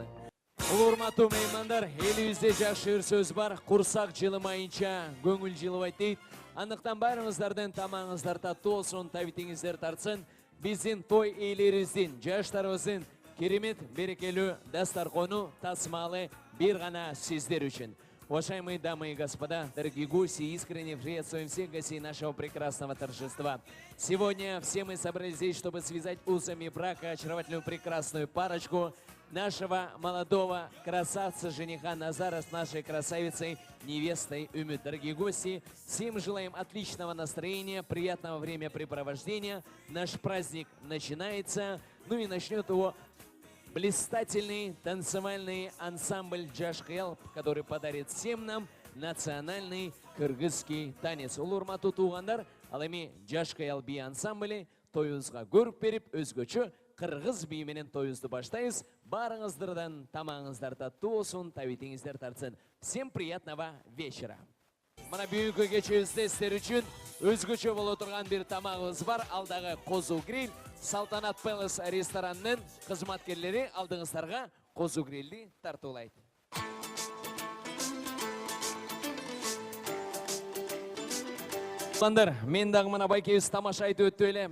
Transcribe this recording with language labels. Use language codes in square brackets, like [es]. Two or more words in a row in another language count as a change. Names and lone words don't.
[ky] Улуу урматтуу меймандар, элибизде жакшы бир сөз бар, курсак жылымайынча көңүл жылыбайт дейт. Андыктан баарыңыздардын тамагыңыздар таттуу болсун, табитиңиздер тартсын. Биздин той ээлерибиздин, жаштарыбыздын керемет берекелүү дастаркону тасмалы бир гана сиздер үчүн. [ru] Уважаемые дамы и господа, дорогие гости, искренне приветствуем всех гостей нашего прекрасного торжества. Сегодня все мы собрались здесь, чтобы связать узами брака очаровательную прекрасную парочку нашего молодого красавца-жениха Назара с нашей красавицей невестой Үмүт. Дорогие гости, всем желаем отличного настроения, приятного времяпрепровождения. Наш праздник начинается, ну и начнет его блистательный танцевальный ансамбль Джашкел, который подарит всем нам национальный кыргызский танец. [ky] Улуу урматтуу туугандар, ал эми Джашкел би ансамблі тоюбузга көрүп берип, өзгөчө кыргыз бии менен тоюбузду баштайбыз. Баарыңыздардан тамагыңыздар таттуу болсун, табитиңиздер тартсын. [ru] Всем приятного вечера. [ky] Мына бүгүнкү кечебизде сиздер үчүн өзгөчө боло турган бир тамагыбыз бар. Ал дагы козу гриль. Салтанат Пелес ресторанынын кызматкерлери алдыңыздарга козу грильди тартуулайт. Мен дагы мына байкебиз тамаша айтып өттү эле.